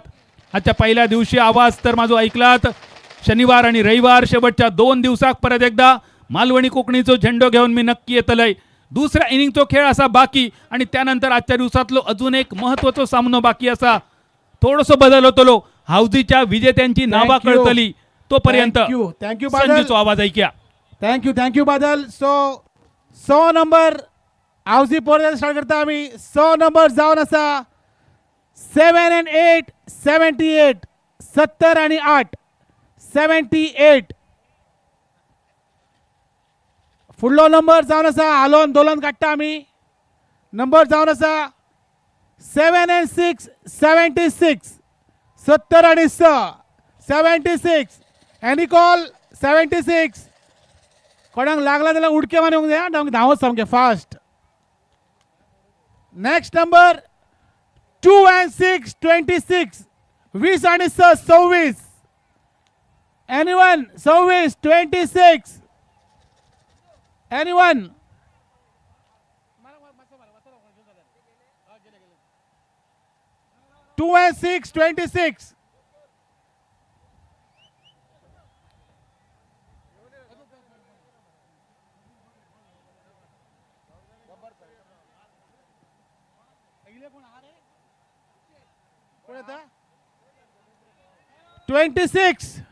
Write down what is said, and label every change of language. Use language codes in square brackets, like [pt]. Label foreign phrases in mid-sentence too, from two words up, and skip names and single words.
[kok] आजच्या पहिल्या दिवशी आवाज तर माझो ऐकलात. शनिवार आणि रविवार शेवटच्या 2 दिवसाक परत एकदा मालवणी कोकणीचो झेंडो घेऊन मी नक्की येतलय. दुसऱ्या इनिंगचो खेळ असा बाकी आणि त्यानंतर आजच्या दिवसातलो अजून एक महत्त्वाचा सामनो बाकी असा. थोडंसं बदल होतलो. हाऊजीच्या विजेत्यांची नावा कळतली. तोपर्यंत थँक्यू संजूचो आवाज ऐक्या. थँक्यू बादल. सो 100 नंबर हाऊजी पोर स्टार्ट करता आम्ही. 100 नंबर जावन आसा 7 and 8 78. 70 आणि 8 78. फुडलो नंबर जावन आसा हालोन दोलन काडटा आमी. नंबर जावन आसा 7 and 6 76. 70 आणि 6 76. [en] any call 76. [kok] कोणाक लागला जाल्यार उडके मारून येवंक जाय. धांवत सामके फास्ट. [en] next number [kok] 2 and 6 26. 20 आणि 6 26. एनीवन 26 26. [en] anyone 2 and 6 26. [kok] कोण आता 26.